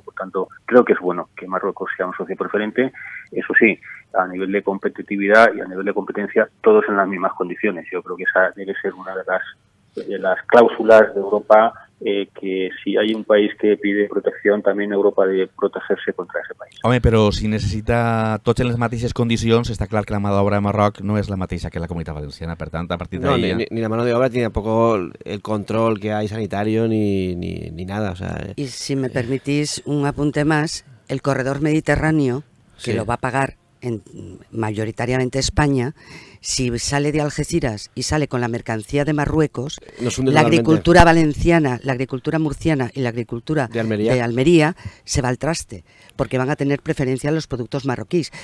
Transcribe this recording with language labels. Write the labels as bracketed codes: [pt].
[es] Por tanto, creo que es bueno que Marruecos sea un socio preferente. Eso sí, a nivel de competitividad y a nivel de competencia, todos en las mismas condiciones. Yo creo que esa debe ser una de las cláusulas de Europa, que si hay un país que pide protección, también Europa debe protegerse contra ese país. [ca] Home, però si necessita tots en les mateixes condicions, està clar que la mà d'obra a Marroc no és la mateixa que la Comunitat Valenciana, per tant, a partir d'ahí... [es] No, ni la mano de obra, ni tampoco el control que hay sanitario, ni nada. O sea, y si me permitís un apunte más, el corredor mediterráneo, que lo va a pagar mayoritariamente España, si sale de Algeciras y sale con la mercancía de Marruecos, la agricultura valenciana, la agricultura murciana y la agricultura de Almería se va al traste, porque van a tener preferencia a los productos marroquíes.